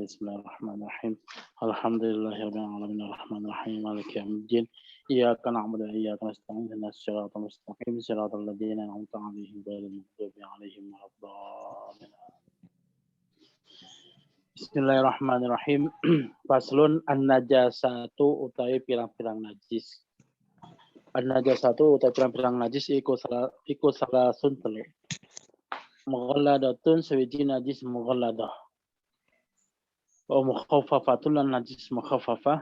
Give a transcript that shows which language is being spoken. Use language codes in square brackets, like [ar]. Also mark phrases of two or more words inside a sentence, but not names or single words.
[ar] بسم الله الرحمن الرحيم. الحمد لله رب العالمين الرحمن الرحيم مالك يوم الدين. إياك نعبد وإياك نستعين اهدنا الصراط المستقيم صراط الذين أنعمت عليهم غير المغضوب عليهم ولا الضالين. Bismillahirrahmanirrahim. فصل النجاسة [jv] utawi pirang-pirang najis. An-najasatu utawi pirang-pirang najis iku salasun telu. Mughalladatun sawiji najis mughalladah. [ar] ومخففة [jv] lan najis mukhaffafah.